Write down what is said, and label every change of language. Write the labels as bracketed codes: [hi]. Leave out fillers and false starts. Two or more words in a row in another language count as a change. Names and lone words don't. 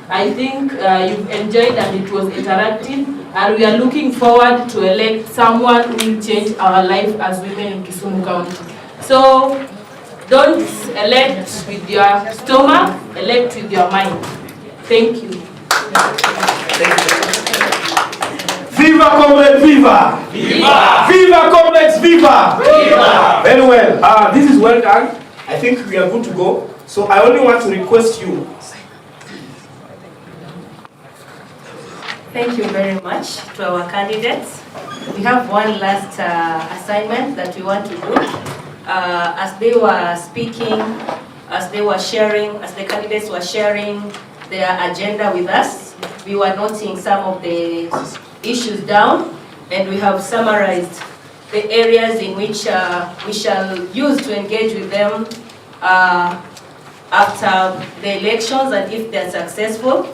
[en] I think you've enjoyed and it was interactive, and we are looking forward to elect someone who will change our life as women in Kisumu County. So don't elect with your stomach, elect with your mind. Thank you. Viva comrades, viva! Viva! Viva comrades, viva! Viva! Very well. This is well done. I think we are good to go. So I only want to request you. Thank you very much to our candidates. We have one last assignment that we want to do. As they were speaking, as they were sharing, as the candidates were sharing their agenda with us, we were noting some of the issues down, and we have summarized the areas in which we shall use to engage with them after the elections and if they're successful.